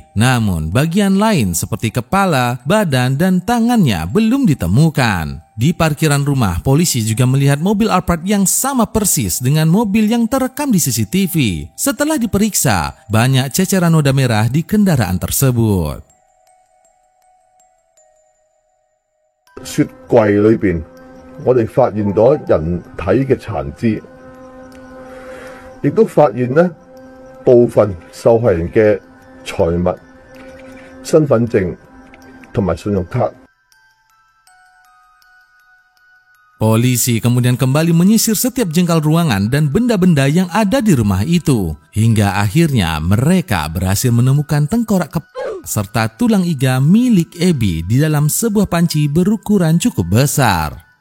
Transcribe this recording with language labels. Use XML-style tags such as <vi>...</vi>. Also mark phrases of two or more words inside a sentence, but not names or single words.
<id>Namun bagian lain seperti kepala, badan, dan tangannya belum ditemukan. Di parkiran rumah, polisi juga melihat mobil Alphard yang sama persis dengan mobil yang terekam di CCTV. Setelah diperiksa, banyak ceceran noda merah di kendaraan tersebut.</id> <yue>雪櫃裏邊，我哋發現咗人體嘅殘肢，亦都發現呢部分受害人嘅財物、身份證同埋信用卡。</yue> <id>Polisi kemudian kembali menyisir setiap jengkal ruangan dan benda-benda yang ada di rumah itu. Hingga akhirnya mereka berhasil menemukan tengkorak kepala serta tulang iga milik Abby di dalam sebuah panci berukuran cukup besar.</id>